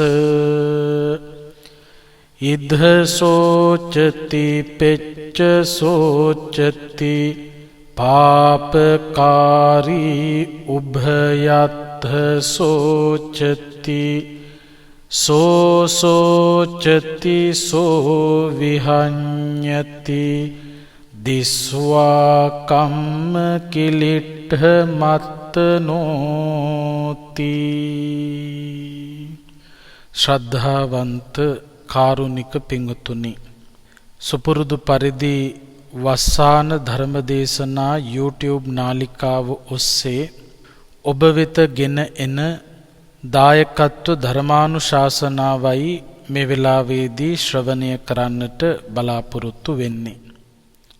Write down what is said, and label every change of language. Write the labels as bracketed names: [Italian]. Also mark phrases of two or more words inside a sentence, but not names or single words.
[Pali] ඉද්ධ සෝචති පෙච්ච සෝචති පාපකාරී උභයත්ථ සෝචති සෝචති සෝ විහඤ්ඤති දිස්වා කම්ම කිලිට්ඨ මත්තනෝති. [Sinhala] ශ්‍රද්ධාවන්ත කාරුණික පින්වතුනි, සුපුරුදු පරිදි වස්සාන ධර්මදේශනා YouTube නාලිකාව ඔස්සේ ඔබ වෙත ගෙන එන දායකත්ව ධර්මානුශාසනාවයි මේ වෙලාවේදී ශ්‍රවණය කරන්නට බලාපොරොත්තු වෙන්නේ.